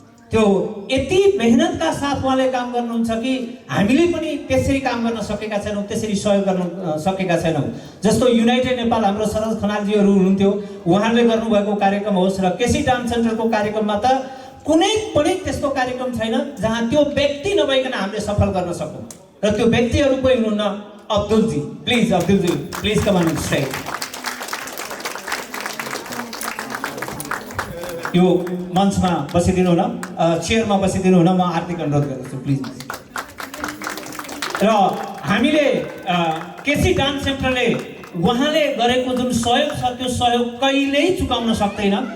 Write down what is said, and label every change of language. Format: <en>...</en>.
<ne>त्यो यति मेहनतका साथ उहाँले काम गर्नुहुन्छ कि हामीले पनि त्यसरी काम गर्न सकेका छैनौँ, त्यसरी सहयोग गर्न सकेका छैनौँ। जस्तो युनाइटेड नेपाल हाम्रो सरोज खनालजीहरू हुनुहुन्थ्यो, उहाँले गर्नुभएको कार्यक्रम होस् र केसी डान्स सेन्टरको कार्यक्रममा त कुनै पनि त्यस्तो कार्यक्रम छैन जहाँ त्यो व्यक्ति नभइकन हामीले सफल गर्न सकौँ। र त्यो व्यक्तिहरू कोही हुनुहुन्न, अब्दुलजी।</ne> <en>Please Abdulji, please come on stage.</en> <ne>यो मञ्चमा बसिदिनु हुन, चेयरमा बसिदिनु हुन म हार्दिक अनुरोध गर्दछु प्लिज। र हामीले केसी डान्स सेन्टरले उहाँले गरेको जुन सहयोग छ त्यो सहयोग कहिल्यै चुकाउन सक्दैन।</ne>